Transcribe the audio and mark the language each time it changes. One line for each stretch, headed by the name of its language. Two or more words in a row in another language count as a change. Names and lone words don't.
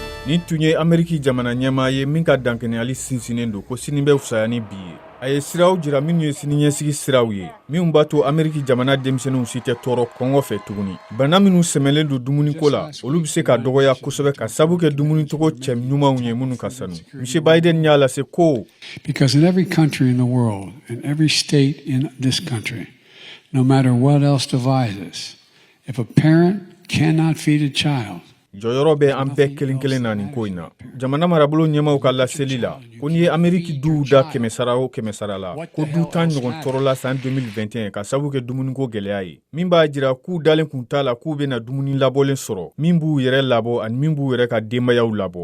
Bambara: Ni tun ye Ameriki jamana ɲɛmaa ye min ka dankɛnɛyali sinsinnen don ko sini bɛ fusaya ni bi ye. A ye siraw jira minnu ye siniɲɛsigi siraw ye minnu b'a to Ameriki jamana denmisɛnninw si tɛ tɔɔrɔ kɔngɔ fɛ tuguni. Bana minnu sɛmɛlen don dumuniko la olu bɛ se ka dɔgɔya kosɛbɛ ka sabu kɛ dumunitogo cɛ ɲumanw ye minnu ka sanu. Monsieur Biden y'a lase ko
English: because in every country in the world, in every state in this country, no matter what else divides us, if a parent cannot feed a child,
Bambara: jɔyɔrɔ bɛ an bɛɛ kelen-kelen na nin ko in na. Jamana marabolo ɲɛmaw ka laseli la ko ni ye Ameriki duw da 100 o 100 la ko du 10 ɲɔgɔn tɔɔrɔ la san 2021 ka sabu kɛ dumuniko gɛlɛya ye. Min b'a jira k'u dalen kun t'a la k'u bɛna dumuni labɔlen sɔrɔ min b'u yɛrɛ labɔ ani min b'u yɛrɛ ka denbayaw labɔ.